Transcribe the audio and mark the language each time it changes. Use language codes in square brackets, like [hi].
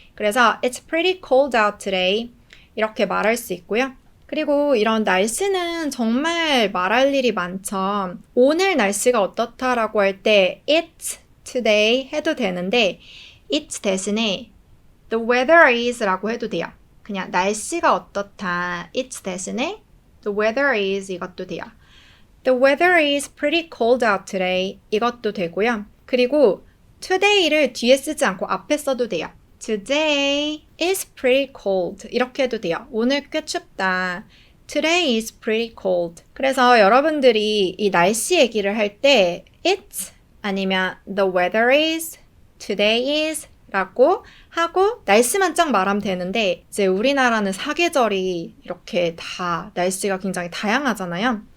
[ko] 그래서 [en] It's pretty cold out today [ko] 이렇게 말할 수 있고요. 그리고 이런 날씨는 정말 말할 일이 많죠. 오늘 날씨가 어떻다라고 할 때 [en] It's today [ko] 해도 되는데 It's 대신에 [en] The weather is [ko] 라고 해도 돼요. 그냥 날씨가 어떻다. [en] It's [ko] 대신에 [en] The weather is [ko] 이것도 돼요. [en] The weather is pretty cold out today [ko] 이것도 되고요. 그리고 today를 뒤에 쓰지 않고 앞에 써도 돼요. [en] Today is pretty cold [ko] 이렇게 해도 돼요. 오늘 꽤 춥다. [en] Today is pretty cold. [ko] 그래서 여러분들이 이 날씨 얘기를 할 때 It's 아니면 [en] The weather is, Today is [ko] 라고 하고 날씨만 쫙 말하면 되는데 이제 우리나라는 사계절이 이렇게 다 날씨가 굉장히 다양하잖아요.